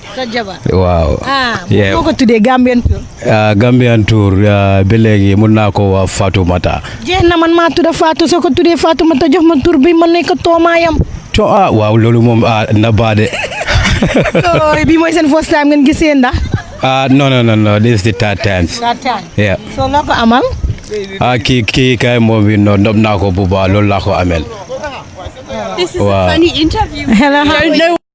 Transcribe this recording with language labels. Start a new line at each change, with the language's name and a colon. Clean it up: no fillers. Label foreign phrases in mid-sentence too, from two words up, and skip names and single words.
Wolof: sa jabar waaw. moo ko tuddee Gambian tour. Gambian tour ba léegi mun naa ko wax Fatoumata. jeex na man maa tudd Fatou soo ko tuddee Fatoumata jox ma tur bi man nekk toomaayam. waaw loolu moom na baa de. bi mooy seen
English: first time
Wolof: ngeen gisee ndax.
English: no this is the third time. yeah.
Wolof: so loo ko amal. kii kay moom bi nopp naa ko bu baax loolu laa ko amel.
English: This is a funny interview. Hello.